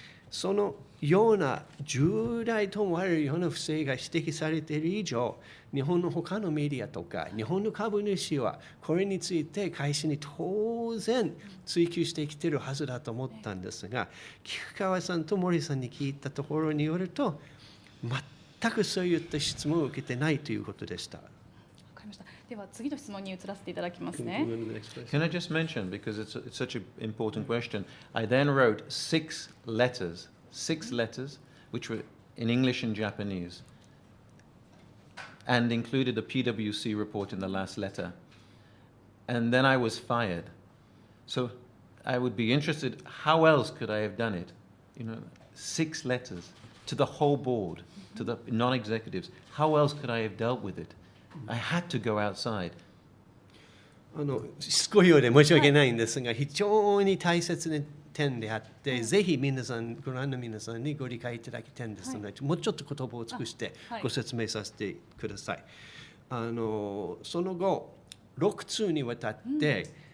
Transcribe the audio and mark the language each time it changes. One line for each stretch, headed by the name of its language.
Japanese: そのような重大と思われるような不正が指摘されている以上、日本の他のメディアとか日本の株主はこれについて会社に当然追及してきているはずだと思ったんですが、菊川さんと森さんに聞いたところによると、全くそういった質問を受けてないということでした。では次の質問に移らせていただきますね。
English: Can I just mention, because it's such an important question, I then wrote six letters, which were in English and Japanese, and included a PwC report in the last letter. And then I was fired. So I would be interested, how else could I have done it? 6 letters to the whole board, to the non-executives. How else could I have dealt with it? I had to go outside.
Japanese: しつこいようで申し訳ないんですが、非常に大切な点であって、ぜひご覧の皆さんにご理解いただきたいんですので、もうちょっと言葉を尽くしてご説明させてください。その後、6通にわたって